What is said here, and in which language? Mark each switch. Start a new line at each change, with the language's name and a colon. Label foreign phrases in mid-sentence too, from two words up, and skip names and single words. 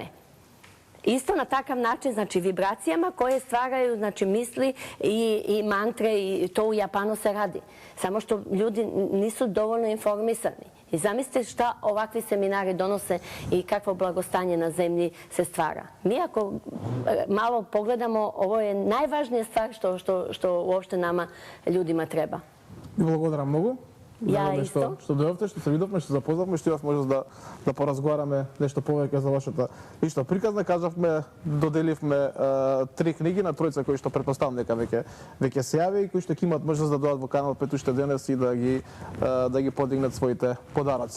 Serbian: Isto na takav način, znači vibracijama koje stvaraju, znači misli i mantre, i to u Japanu se radi. Samo što ljudi nisu dovoljno informisani. I zamislite šta ovakvi seminari donose i kakvo blagostanje na zemlji se stvara. Mi ako malo pogledamo, ovo je najvažnija stvar što uopšte nama ljudima treba.
Macedonian: Благодарам многу. Ја исто. Што дојдовте, што се видовме, што запознавме, што имав можност да поразговараме нешто повеќе за вашата исто приказна. Кажавме, доделивме 3 книги на тројца кои што претпоставам дека веќе се јави и кои што ќе имаат можност да дојдат во канал 5 уште денес и да ги подигнат своите подароци.